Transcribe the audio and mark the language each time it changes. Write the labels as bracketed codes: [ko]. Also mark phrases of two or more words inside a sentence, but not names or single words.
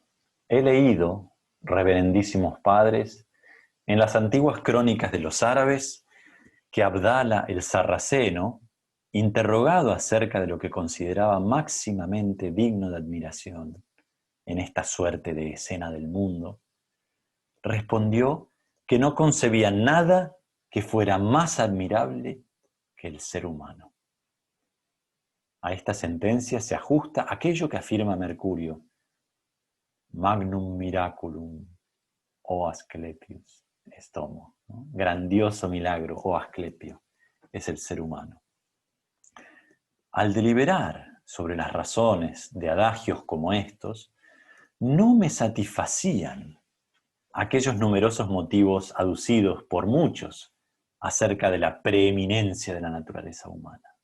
[es] He leído, reverendísimos padres, en las antiguas crónicas de los árabes, que Abdala el Sarraceno, interrogado acerca de lo que consideraba máximamente digno de admiración en esta suerte de escena del mundo, respondió que no concebía nada que fuera más admirable que el ser humano. A esta sentencia se ajusta aquello que afirma Mercurio, [la] Magnum miraculum, o Asclepius, estomo, [es] ¿no? Grandioso milagro, o Asclepio, es el ser humano. Al deliberar sobre las razones de adagios como estos, no me satisfacían aquellos numerosos motivos aducidos por muchos acerca de la preeminencia de la naturaleza humana.